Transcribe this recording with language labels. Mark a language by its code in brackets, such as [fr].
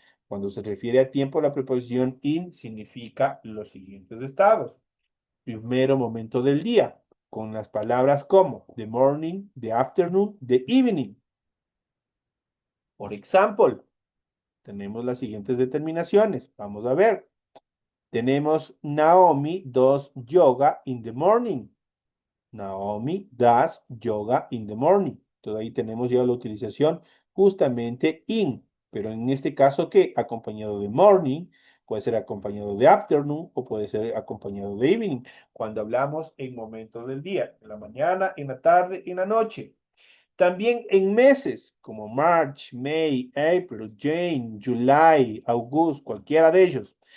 [es] Cuando se refiere a tiempo, la preposición in significa los siguientes estados. Primero momento del día, con las palabras como the morning, the afternoon, the evening. Por ejemplo, tenemos las siguientes determinaciones. Vamos a ver. [en] Tenemos Naomi does yoga in the morning. Naomi does yoga in the morning. [es] Entonces ahí tenemos ya la utilización justamente in, pero en este caso, ¿qué? Acompañado de morning, puede ser acompañado de afternoon o puede ser acompañado de evening, cuando hablamos en momentos del día, en la mañana, en la tarde, en la noche. También en meses como March, May, April, June, July, August, cualquiera de ellos.